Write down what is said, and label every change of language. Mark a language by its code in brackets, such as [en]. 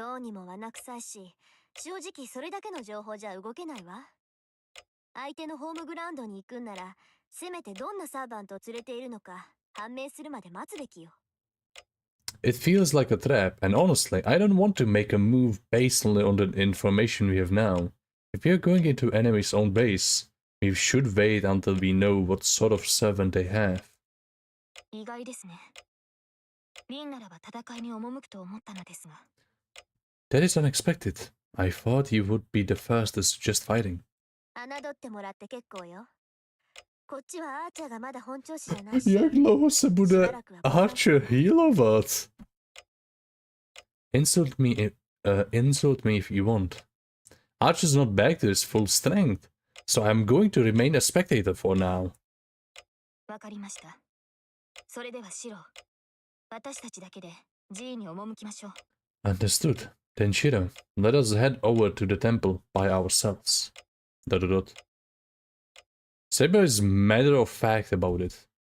[ja] どうにもわなくさいし、正直それだけの情報じゃ動けないわ。相手のホームグラウンドに行くんなら、せめてどんなサーバントを連れているのか判明するまで待つべきよ。 [en] It feels like a trap, and honestly, I don't want to make a move based only on the information we have now. If we are going into enemy's own base, we should wait until we know what sort of servant they have. [ja] 意外ですね。リンならば戦いに赴くと思ったのですが。 [en] That is unexpected. I thought you would be the first to suggest fighting. [ja] 侮ってもらって結構よ。こっちはアーチャーがまだ本調子じゃないし。 [cs] Jak dlouho se bude Archer healovat? [en] Insult me if you want. Archer's not back to his full strength, so I'm going to remain a spectator for now. [ja] わかりました。それではシロ、私たちだけで寺院に赴きましょう。 [en] Understood. Then Shiro, let us head over to the temple by ourselves. ... Saber is matter of fact about it.